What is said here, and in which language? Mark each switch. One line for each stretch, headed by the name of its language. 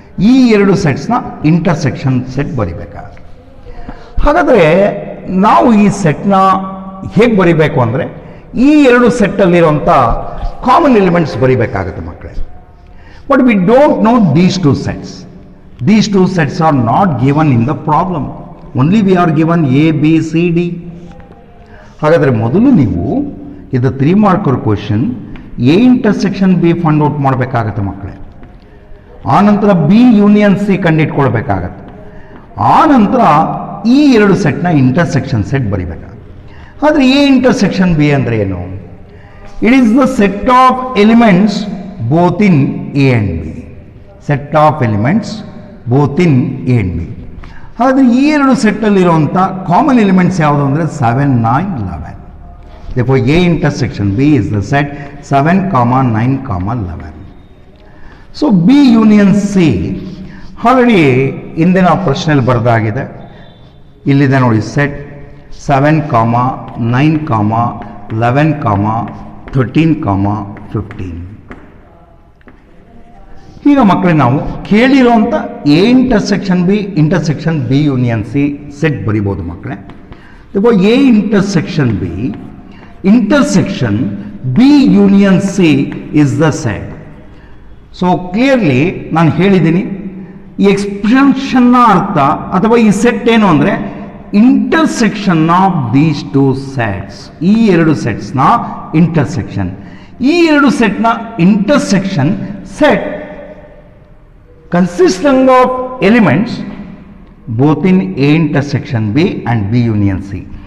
Kannada: ಈ 2 ಸೆಟ್ಸ್ನ intersection set ಬರಿಬೇಕಾಗುತ್ತೆ. ಹಾಗಾದರೆ ನಾವು ಈ ಸೆಟ್ನ ಹೇಗೆ ಬರಿಬೇಕು ಅಂದರೆ ಈ 2 ಸೆಟ್ಟಲ್ಲಿರುವಂಥ ಕಾಮನ್ ಎಲಿಮೆಂಟ್ಸ್ ಬರಿಬೇಕಾಗುತ್ತೆ ಮಕ್ಕಳೇ.
English: But we don't know these 2 sets. These 2 sets are not given in the problem. Only we are given A, B, C, D.
Kannada: ಹಾಗಾದರೆ ಮೊದಲು ನೀವು ಇದು 3 marker question A intersection B find out ಮಾಡಬೇಕಾಗತ್ತೆ ಮಕ್ಕಳೇ. ಆ ನಂತರ B union C ಕಂಡುಹಿಟ್ಕೊಳ್ಬೇಕಾಗತ್ತೆ. ಆ ನಂತರ ಈ ಎರಡು ಸೆಟ್ನ ಇಂಟರ್ಸೆಕ್ಷನ್ ಸೆಟ್ ಬರಿಬೇಕಾಗುತ್ತೆ. ಆದರೆ ಎ ಇಂಟರ್ಸೆಕ್ಷನ್ ಬಿ ಅಂದರೆ ಏನು?
English: It is the set of elements both in A and B. Set of elements both in A and B.
Kannada: ಹಾಗಾದರೆ ಈ ಎರಡು ಸೆಟ್ಟಲ್ಲಿರುವಂಥ ಕಾಮನ್ ಎಲಿಮೆಂಟ್ಸ್ ಯಾವುದು ಅಂದರೆ 7, 9, 11.
English: Therefore, A intersection B is the set 7, 9, 11.
Kannada: So, B union C already ಇಂದಿನ ಪ್ರಶ್ನೆಯಲ್ಲಿ ಬರೆದಾಗಿದೆ. ಇಲ್ಲಿದೆ ನೋಡಿ set 7, 9, 11, 13, 15. ಈಗ ಮಕ್ಕಳೇ ನಾವು ಕೇಳಿರುವಂಥ A intersection B intersection B union C set ಬರಿಬೋದು ಮಕ್ಕಳೇ.
English: A intersection B intersection B union C is the set.
Kannada: So clearly ನಾನು ಹೇಳಿದ್ದೀನಿ ಈ ಎಕ್ಸ್ಪ್ರೆಷನ್ನ ಅರ್ಥ ಅಥವಾ ಈ ಸೆಟ್ ಏನು ಅಂದರೆ
English: Intersection of these two sets.
Kannada: ಈ ಎರಡು ಸೆಟ್ಸ್ನ ಇಂಟರ್ಸೆಕ್ಷನ್. ಈ ಎರಡು ಸೆಟ್ನ intersection set
English: Consisting of elements both in A intersection B and B union C.